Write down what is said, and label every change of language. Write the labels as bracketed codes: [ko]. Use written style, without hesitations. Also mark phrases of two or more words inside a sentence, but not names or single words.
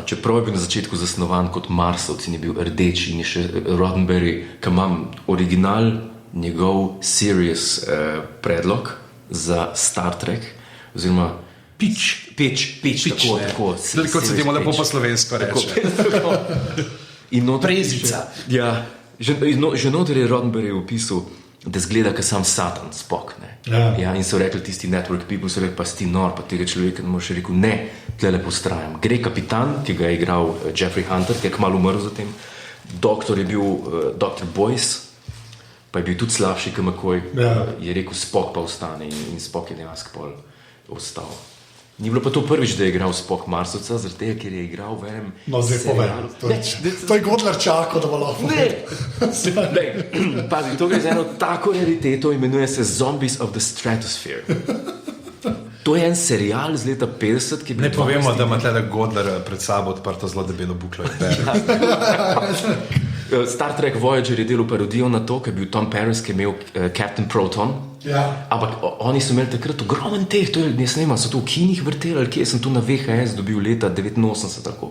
[sl] Čeprav je bil na začetku zasnovan kot Marsovc in je bil rdeč in je še Roddenberry, ki imam original njegov serious predlog za Star Trek, oziroma Pitch, tako. Kot se temu lepo po slovensko reče. Prezica. Ja, že noter je Roddenberry opisal, da zgleda, kot sam Satan, Spock. Ja, in so rekli tisti [en] network people, [sl] so rekli, pa si ti nor, pa tega človeka ne moreš rekel, ne, tle lepo strajam. Gre kapitan, ki ga je igral Jeffrey Hunter, ki je kmalu umrl za tem. Doktor je bil Dr. Boyce, pa je bil tudi slabši, kot McCoy. Je rekel, Spock pa ostane in Spock je dejansko pol ostal. Ni bilo pa to prvič, da je igral Spock Marsovca, zaradi tega, ker je igral v enem serialu. To je Godler čakal, da bo lahko. Ne, pazi, to gre za eno tako rariteto, imenuje se Zombies of the Stratosphere. To je en serial z leta 50, ki je bil... Ne povemo, da ima tle Godler pred sabo odprto zelo debelo buklo. Star Trek Voyager je delal parodijo na to, ker je bil Tom Paris, ki je imel Captain Proton. Ja. Ampak oni so imeli takrat ogromen teh, to je, jaz ne vem, so to v kinih vrteli, ali kje sem to na VHS dobil leta 89 tako.